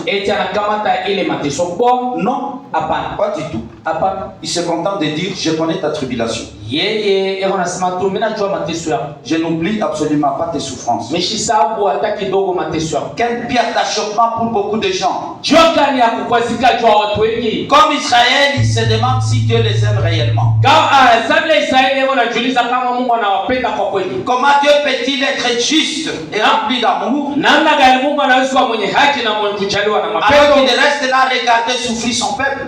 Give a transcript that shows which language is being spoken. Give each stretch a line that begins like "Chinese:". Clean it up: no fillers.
Swahili: Eti anakamata ile mateso kwa?
French: Non,
Swahili: Hapana.
French: pas du tout.
Swahili: Hapana.
French: Il se contente de dire, je connais ta tribulation.
Swahili: Yeye yeye anasema tu mimi najua mateso yako.
French: Je n'oublie absolument pas tes souffrances.
Swahili: Mishisabu hata kidogo mateso yako.
French: Quelle pierre d'achoppement pour beaucoup de gens.
Swahili: Jua gani ya kukwazika kwa watu wengi?
French: Comme Israël, il se demande si Dieu les aime réellement.
Swahili: Kama Zabla Israeli wanajiuliza kama Mungu anawapenda kwa kweli.
French: Comment Dieu peut-il être juste et rempli d'amour
Swahili: Namna gani Mungu anaweza kuwa mwenye haki na mwenye kujaliwa na
French: alors
Swahili: mapendo?
French: qu'il reste là à regarder souffrir son peuple?